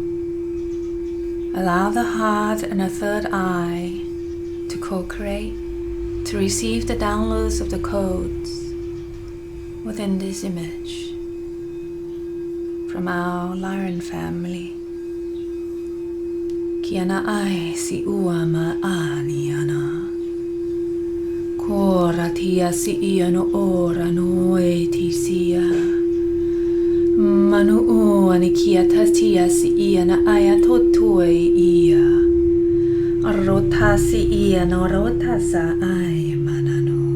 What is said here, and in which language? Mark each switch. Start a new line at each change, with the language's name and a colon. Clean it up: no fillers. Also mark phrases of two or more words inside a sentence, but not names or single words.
English: Allow the heart and a third eye to co-create, to receive the downloads of the codes within this image from our Lyran family. Kiana ai si ua ma aniana. Kora tia si ia no ora no e ti sia. Manu ua ni kia tatia si ia na aya totue ia. Rota si ia no rota sa ai manano.